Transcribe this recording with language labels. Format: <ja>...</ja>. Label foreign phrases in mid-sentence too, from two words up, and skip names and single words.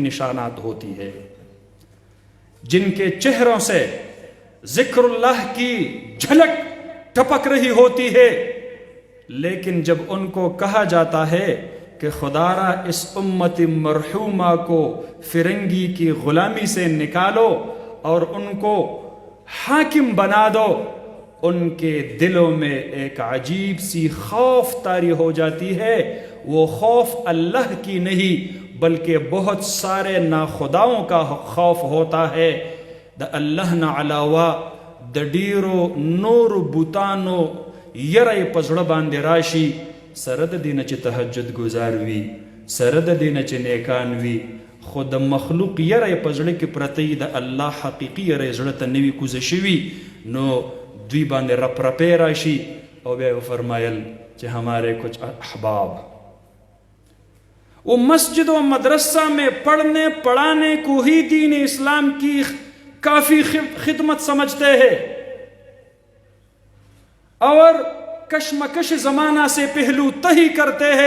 <ur>نشانات ہوتی ہے، جن کے چہروں سے ذکر اللہ کی جھلک ٹپک رہی ہوتی ہے، لیکن جب ان کو کہا جاتا ہے کہ خدا را اس امت مرحومہ کو فرنگی کی غلامی سے نکالو اور ان کو حاکم بنا دو، ان کے دلوں میں ایک عجیب سی خوف طاری ہو جاتی ہے. وہ خوف اللہ کی نہیں بلکہ بہت سارے ناخداؤں کا خوف ہوتا ہے.</ur> <ps>د الله نه علاوه د ډیرو نورو بوتانو یره په زړه باندې راشي، سره د دې نه چې تهجد ګزار وي، سره د دې نه چې نیکان وي، خو د مخلوق یره په زړه کې پرته د الله حقیقي یره زړه ته نوي کوزه شوي نو دوی باندې رپ رپې راشي. او بیا یې فرمایل چې</ps> <ur>ہمارے کچھ احباب وہ مسجد و مدرسہ میں پڑھنے پڑھانے کو ہی دین اسلام کی کافی خدمت سمجھتے ہیں اور کشمکش زمانہ سے پہلو تہی کرتے ہیں.</ur>